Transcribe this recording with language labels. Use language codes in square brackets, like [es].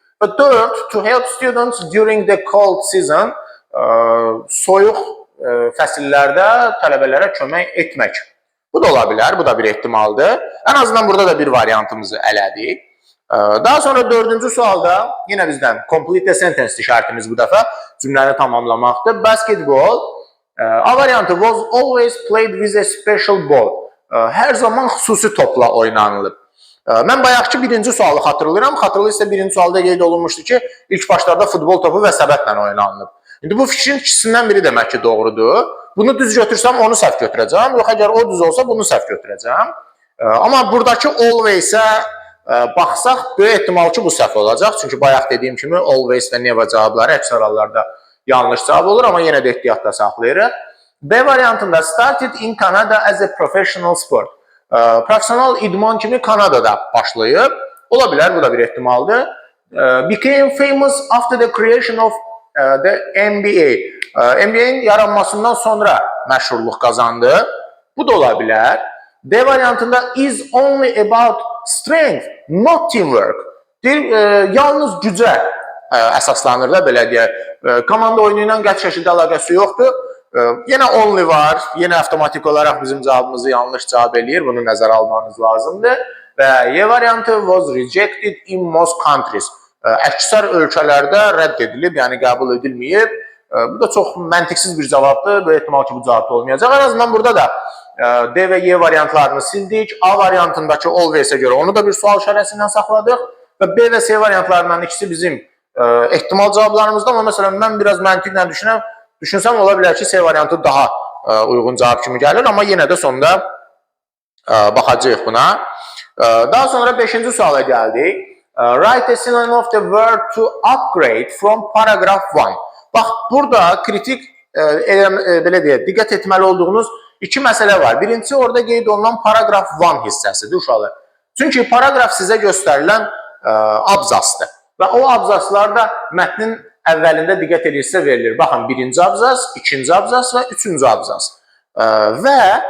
[az] Və dörd, [en] to help students during the cold season, [az] soyuq fəsillərdə tələbələrə kömək etmək. Bu da ola bilər, bu da bir ehtimaldır. Ən azından burada da bir variantımızı elədik. Daha sonra dördüncü sualda yenə bizdən complete sentence şərtimiz bu dəfə cümləni tamamlamaqdır. [en] Basketball, [az] A variantı [en] was always played with a special ball. [az] Hər zaman xüsusi topla oynanılıb. Mən bayaqki birinci sualı xatırlayıram. Xatırlayırsa birinci sualda qeyd olunmuşdu ki, ilk başlarda futbol topu və səbətlə oynanılıb. İndi bu fikrin ikisindən biri demək ki, doğrudur. Bunu düz götürsəm, onu səhv götürəcəm. Yox, əgər o düz olsa, bunu səhv götürəcəm. Amma buradakı always-ə baxsaq, böyük ehtimal ki, bu səhv olacaq. Çünki bayaq dediyim kimi, always və never cavabları əksər hallarda yanlış cavab olur, amma yenə də ehtiyatda saxlayırıq. B variantında [en] started in Canada as a professional sport. [az] Profesional idman kimi Kanadada başlayıb. Ola bilər, bu da bir ehtimaldır. [en] Became famous after the creation of the NBA. [az] NBA'nin yaranmasından sonra məşhurluq qazandı. Bu da ola bilər. D variantında [en] is only about strength, not teamwork. [az] Yalnız gücə əsaslanır da, belə deyək. Komanda oyunu ilə qəti şəkildə əlaqəsi yoxdur. Yenə only var, yenə avtomatik olaraq bizim cavabımızı yanlış cavab eləyir. Bunu nəzərə almanız lazımdır. Və Y variantı [en] was rejected in most countries. [az] Əksər ölkələrdə rədd edilib, yəni qəbul edilməyib. Bu da çox məntiqsiz bir cavabdır. Böyük ehtimal ki, bu cavabda olmayacaq. En azından burada da D və Y variantlarını sildik. A variantındakı always-ə görə onu da bir sual işarəsindən saxladıq. Və B və C variantlarından ikisi bizim ehtimal cavablarımızda. Amma məsələn, mən biraz məntiqlə düşünsəm, ola bilər ki, C variantı daha uyğun cavab kimi gəlir. Amma yenə də sonunda baxacağıq buna. Daha sonra 5-ci suala gəldik. [en] Write a synonym of the word to upgrade from paragraph 1. [az] Bax, burada kritik, belə deyək, diqqət etməli olduğunuz iki məsələ var. Birincisi, orada qeyd olunan paragraph 1 hissəsidir uşaqlar. Çünki paragraf sizə göstərilən abzasdır. Və o abzaslar da mətnin əvvəlində diqqət edirsə verilir. Baxın, birinci abzas, ikinci abzas və üçüncü abzas. Və